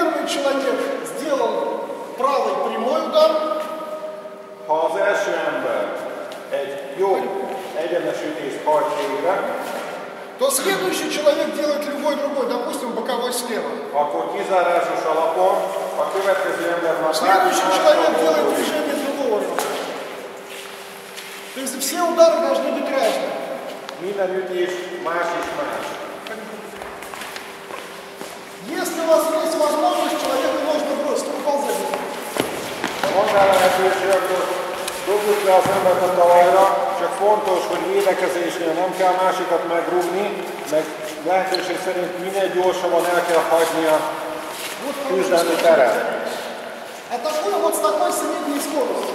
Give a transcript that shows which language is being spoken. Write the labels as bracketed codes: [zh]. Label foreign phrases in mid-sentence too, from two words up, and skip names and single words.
[ru] человек сделал правый прямой удар, [hu] ha az első ember egy jobb egyenes ütést hajt végre, [ru] то следующий человек делает любой другой, допустим, боковой слева. [hu] akkor kizárásos alapon a következő ember már [ru] Следующий человек делает движение другого рода. То есть все удары должны быть разные. [hu] minden ütés más és más. [ru] Если у вас есть возможность, человека можно бросить, уползать. [hu] Ha van rá lehetőség, akkor dobjuk le az embert a talajra, csak fontos, hogy védekezésnél nem kell másikat megrúgni, meg lehetőség szerint minél gyorsabban el kell hagyni a küzdelmi teret. [ru] Атакуем вот с такой средней скоростью.